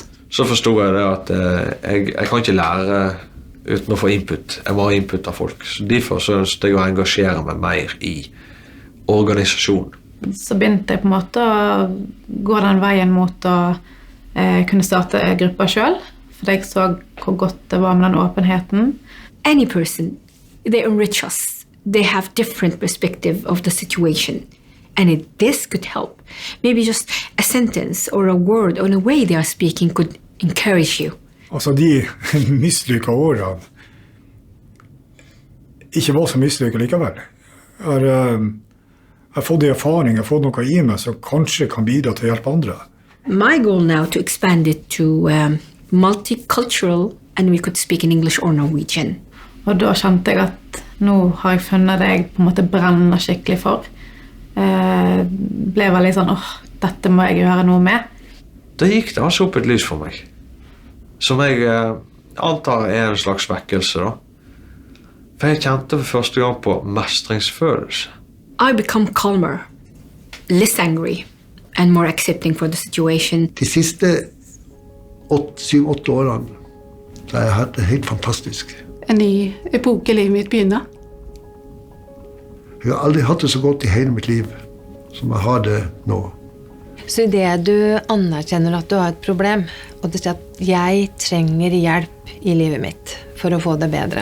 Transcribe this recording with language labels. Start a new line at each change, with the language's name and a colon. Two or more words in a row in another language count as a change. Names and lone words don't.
Norwegian: Så forstod jeg det at jeg kan ikke lære uten å få input. Jeg må ha input av folk. Så derfor så ønsket jeg å engasjere meg mer I organisasjonen. Så begynte jeg på en måte å gå den veien mot å kunne starte grupper selv. For jeg så hvor godt det var med den åpenheten.
English: Any person, they enrich us. They have different perspective of the situation. And this could help. Maybe just a sentence or a word or a way they are speaking could encourage you.
Norwegian: Altså de mislykka årene ikke var så mislykka likevel. Jeg har fått erfaring, jeg har fått noe I meg som kanskje kan bidra til å hjelpe andre.
English: My goal now to expand it to multicultural and we could speak in English or Norwegian.
Norwegian: Og da kjente jeg at nå har jeg funnet det jeg på en måte brenner skikkelig for. Ble veldig sånn, dette må jeg gjøre noe med. Da gikk det altså opp et lys for meg. Som jeg antar en slags vekkelse da. For jeg kjente for første gang på mestringsfølelse.
English: I become calmer, less angry and more accepting for the situation.
Norwegian: De siste 7-8 årene så har jeg hatt det helt fantastisk. En ny epoke I livet mitt begynner. Jeg har aldri hatt det så godt I hele mitt liv som jeg har det nå. Så I det du anerkjenner at du har et problem, og du sier at jeg trenger hjelp I livet mitt for å få det bedre.